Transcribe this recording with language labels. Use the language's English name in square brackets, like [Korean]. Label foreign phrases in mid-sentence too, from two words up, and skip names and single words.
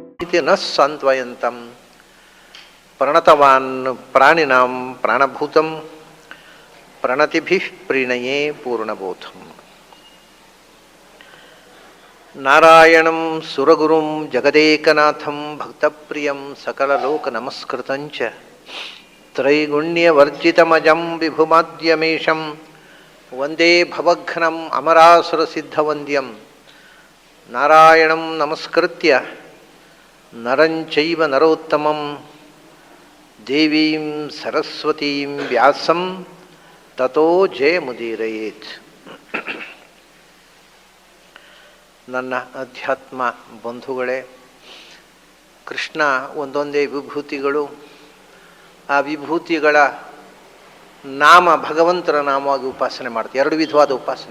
[Sanskrit] ಶೃಣ್ವಂತಿ ನ ಸಾಂತ್ವಯಂತಂ ಪ್ರಣತವಾನ್ ಪ್ರಾಣಿನಾಂ ಪ್ರಾಣಭೂತಂ ಪ್ರಣತಿಭಿಃ ಪ್ರೀಣಯೇ ಪೂರ್ಣಬೋಧಂ. ನಾರಾಯಣಂ ಸುರಗುರುಂ ಜಗದೇಕನಾಥಂ ಭಕ್ತಪ್ರಿಯಂ ಸಕಲಲೋಕನಮಸ್ಕೃತಂಚ ತ್ರೈಗುಣ್ಯವರ್ಜಿತಮಜಂ ವಿಭುಮಾದ್ಯಮೇಶಂ ವಂದೇ ಭವಘ್ನಂ ಅಮರಾಸುರಸಿದ್ಧವಂದ್ಯಂ. ನಾರಾಯಣಂ ನಮಸ್ಕೃತ್ಯ ನರಂ ಚೈವ ನರೋತ್ತಮಂ ದೇವೀಂ ಸರಸ್ವತೀಂ ವ್ಯಾಸಂ ತತೋ ಜಯಮುದೀರಯೇತ್. [Kannada] ನನ್ನ ಅಧ್ಯಾತ್ಮ ಬಂಧುಗಳೇ, ಕೃಷ್ಣ ಒಂದೊಂದೇ ವಿಭೂತಿಗಳು. ಆ ವಿಭೂತಿಗಳ ನಾಮ ಭಗವಂತನ ನಾಮವಾಗಿ ಉಪಾಸನೆ ಮಾಡ್ತೀವಿ. ಎರಡು ವಿಧವಾದ ಉಪಾಸನೆ.